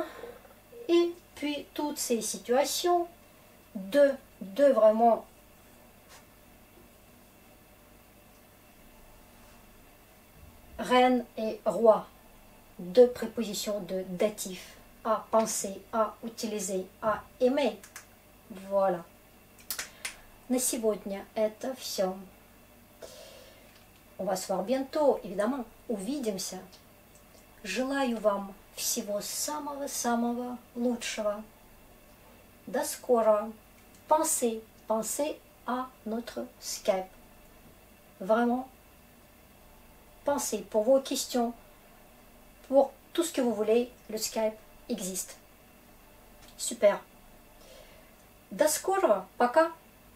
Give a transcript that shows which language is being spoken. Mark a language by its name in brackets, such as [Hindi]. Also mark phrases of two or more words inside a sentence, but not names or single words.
[French] Et puis, toutes ces situations de vraiment reine et roi. Deux prépositions de datif. À penser, à utiliser, à aimer. Voilà. [Russian] На сегодня это все. [French] On va se voir bientôt, évidemment. [Russian] Увидимся. Желаю вам всего самого лучшего. До скорого. [French] Pensez à notre Skype. Vraiment, pensez pour vos questions, pour tout ce que vous voulez, le Skype existe. Super. [Russian] До скорого. Пока.